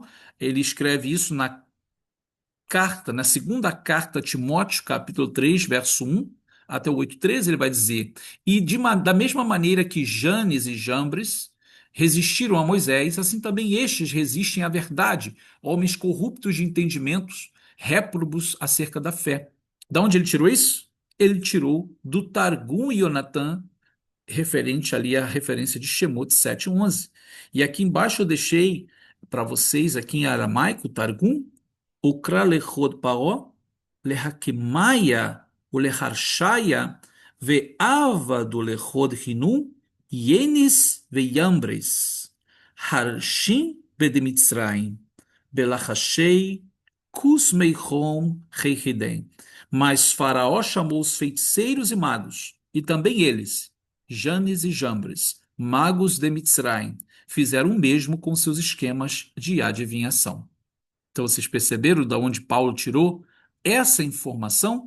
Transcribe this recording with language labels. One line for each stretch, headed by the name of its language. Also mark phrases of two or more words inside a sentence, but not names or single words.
Portuguese: Ele escreve isso na carta, na segunda carta a Timóteo, capítulo 3, verso 1 até o 8:13, ele vai dizer: E da mesma maneira que Janes e Jambres resistiram a Moisés, assim também estes resistem à verdade, homens corruptos de entendimentos, réprobos acerca da fé. Da onde ele tirou isso? Ele tirou do Targum Yonatan, referente ali à referência de Shemot 7:11. E aqui embaixo eu deixei para vocês, aqui em aramaico,
Aramaic: Targum, וקרא לחוד פרעה לחכימיא ולחרשיא ועבדו לחוד הינון ינים וימברס חרשין דבמצרים בלחשי קוסמיהון ריהידם.
Portuguese: Mas Faraó chamou os feiticeiros e magos, e também eles, Janes e Jambres, magos de Mitzraim, fizeram o mesmo com seus esquemas de adivinhação. Então, vocês perceberam de onde Paulo tirou essa informação?